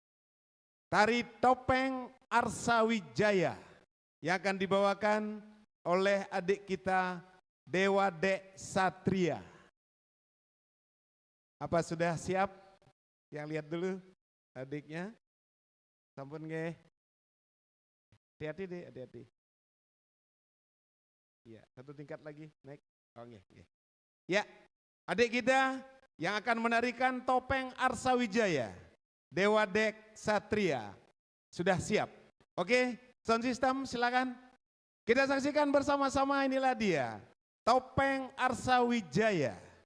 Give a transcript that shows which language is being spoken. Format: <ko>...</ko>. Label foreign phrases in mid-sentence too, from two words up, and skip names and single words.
<id>Tari Topeng Arsawijaya yang akan dibawakan oleh adik kita Dewa Dek Satria. Apa sudah siap? Yang lihat dulu adiknya.</id> <ban>Sampun nggih.</ban> <id>Hati-hati deh, hati-hati. Ya, satu tingkat lagi naik.</id> <ban>Oh nggih, nggih.</ban> <id>Ya, adik kita yang akan menarikan Topeng Arsawijaya, Dewa Dek Satria. Sudah siap? Oke,</id> <en>sound system</en> <id>silakan. Kita saksikan bersama-sama, inilah dia, Topeng Arsawijaya.</id>